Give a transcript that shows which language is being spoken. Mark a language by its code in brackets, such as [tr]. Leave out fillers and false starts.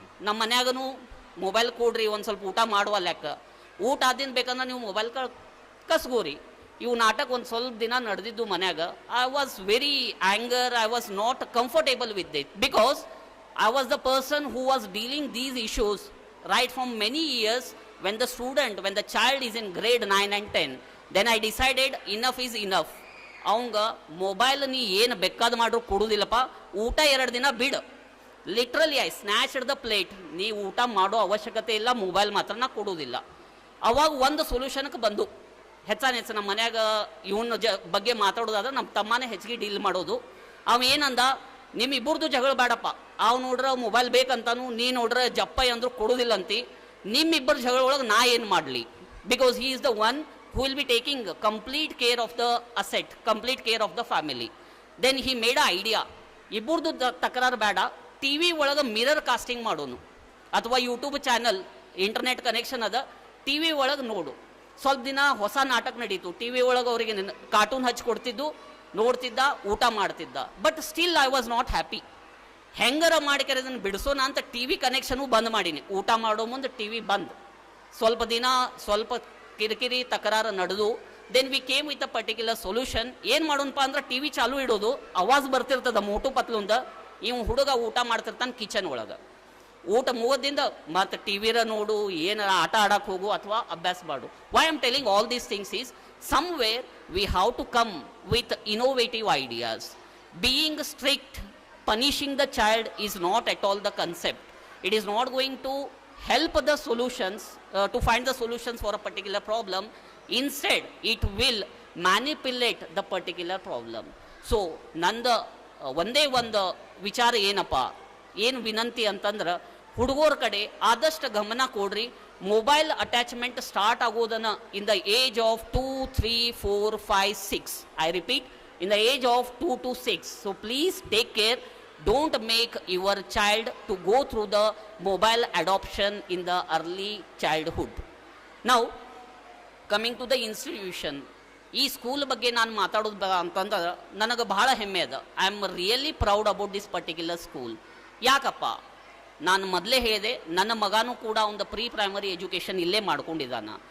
[kn] ನಮ್ಮ ಮನ್ಯಾಗನು ಮೊಬೈಲ್ ಕೊಡ್ರಿ ಒಂದು ಸ್ವಲ್ಪ ಊಟ ಮಾಡುವ ಲೆಕ್ಕ, ಊಟ ಆದಿಂದ ಬೇಕಂದ್ರೆ ನೀವು ಮೊಬೈಲ್ ಕಸ್ಗೋರಿ. ಇವು ನಾಟಕ ಒಂದು ಸ್ವಲ್ಪ ದಿನ ನಡೆದಿದ್ದು ಮನ್ಯಾಗ. [en] I was very anger, I was not comfortable with it, because I was the person who was dealing these issues right from many years. When the child is in grade 9 and 10, then I decided enough is enough. [kn] ಅವಂಗ mobile ನೀ ಏನು ಬೇಕಾದ ಮಾಡ್ರು ಕೊಡುವುದಿಲ್ಲಪ್ಪ, ಊಟ 2 ದಿನ ಬಿಡು. [en] Literally I snatched the plate. [kn] ನೀ ಊಟ ಮಾಡೋ ಅವಶ್ಯಕತೆ ಇಲ್ಲ, ಮೊಬೈಲ್ ಮಾತ್ರ ನಾ ಕೊಡುವುದಿಲ್ಲ. ಅವಾಗ ಒಂದು ಸೊಲ್ಯೂಷನ್ಗೆ ಬಂದು, ಹೆಚ್ಚಾನ ಹೆಚ್ಚು ನಮ್ಮ ಮನ್ಯಾಗ ಇವನ ಬಗ್ಗೆ ಮಾತಾಡೋದಾದ್ರೆ ನಮ್ಮ ತಮ್ಮನೇ ಹೆಚ್ಚಿಗೆ ಡೀಲ್ ಮಾಡೋದು. ಅವ ಏನಂದ, ನಿಮ್ಮಿಬ್ಬರದು ಜಗಳ ಬೇಡಪ್ಪ, ಅವ್ ನೋಡ್ರೆ ಮೊಬೈಲ್ ಬೇಕಂತಾನು, ನೀ ನೋಡ್ರೆ ಜಪ್ಪ ಅಂದ್ರು ಕೊಡೋದಿಲ್ಲ ಅಂತಿ, ನಿಮ್ಮಿಬ್ಬರ ಜಗಳ ಒಳಗೆ ನಾ ಏನು ಮಾಡಲಿ? [en] Because he is the one who will be taking complete care of the asset, complete care of the family. Then he made an idea, [kn] ಇಬ್ಬರದು ತಕರಾರು ಬೇಡ, ಟಿ ವಿ ಒಳಗೆ ಮಿರರ್ ಕಾಸ್ಟಿಂಗ್ ಮಾಡೋನು, ಅಥವಾ ಯೂಟ್ಯೂಬ್ ಚಾನಲ್ ಇಂಟರ್ನೆಟ್ ಕನೆಕ್ಷನ್ ಅದ, T V ಒಳಗೆ ನೋಡು. ಸ್ವಲ್ಪ ದಿನ ಹೊಸ ನಾಟಕ ನಡೀತು, ಟಿ ವಿ ಒಳಗೆ ಅವರಿಗೆ ಕಾರ್ಟೂನ್ ಹಚ್ಚಿ ಕೊಡ್ತಿದ್ದು, ನೋಡ್ತಿದ್ದ, ಊಟ ಮಾಡ್ತಿದ್ದ. [en] But still I was not happy. [kn] ಹೆಂಗರ ಮಾಡಿಕೆ ಅದನ್ನು ಬಿಡಿಸೋಣ ಅಂತ ಟಿ ವಿ ಕನೆಕ್ಷನು ಬಂದ್ ಮಾಡೀನಿ. ಊಟ ಮಾಡೋ ಮುಂದೆ ಟಿ ವಿ ಬಂದ್. ಸ್ವಲ್ಪ ದಿನ ಸ್ವಲ್ಪ ಕಿರಿಕಿರಿ ತಕರಾರು ನಡೆದು, [en] Then we came with a particular solution. [kn] ಏನು ಮಾಡೋಣಪ್ಪ ಅಂದ್ರೆ ಟಿ ವಿ ಚಾಲು ಇಡೋದು, ಅವಾಜ್ ಬರ್ತಿರ್ತದ ಮೋಟು ಪತ್ಲುಂದ, ಇವ್ ಹುಡುಗ ಊಟ ಮಾಡ್ತಿರ್ತಾನೆ ಕಿಚನ್ ಒಳಗೆ. ಊಟ ಮುಗೋದಿಂದ ಮತ್ತು ಟಿ ವಿರ ನೋಡು, ಏನಾರ ಆಟ ಆಡಕ್ಕೆ ಹೋಗು ಅಥವಾ ಅಭ್ಯಾಸ ಮಾಡು. [en] Why am telling all these things is somewhere we have to come with innovative ideas. Being strict, punishing the child is not at all the concept. It is not going to help the solutions, to find the solutions for a particular problem. Instead, it will manipulate the particular problem. [kn] So, ನಂದು ಒಂದೇ ಒಂದು ವಿಚಾರ ಏನಪ್ಪ, ಏನು ವಿನಂತಿ ಅಂತಂದ್ರೆ, ಹುಡುಗರ ಕಡೆ ಆದಷ್ಟು ಗಮನ ಕೊಡ್ರಿ. [en] mobile attachment start [kn] ಆಗೋದನ್ನ [en] In the age of 2, 3, 4, 5, 6. I repeat, in the age of 2 to 6. So please take care. Don't make your child to go through the mobile adoption in the early childhood. Now, coming to the institution, [kn] ಈ school ಬಗ್ಗೆ ನಾನು ಮಾತಾಡೋದು ಅಂತಂದ್ರೆ ನನಗೆ ಬಹಳ ಹೆಮ್ಮೆ ಅದ. [en] I am really proud about this particular school. [kn] ಯಾಕಪ್ಪ, ನಾನು ಮೊದಲೇ ಹೇಳಿದೆ, ನನ್ನ ಮಗನೂ ಕೂಡ ಒಂದು ಪ್ರೀ ಪ್ರೈಮರಿ ಎಜುಕೇಷನ್ ಇಲ್ಲೇ ಮಾಡ್ಕೊಂಡಿದ್ದಾನ.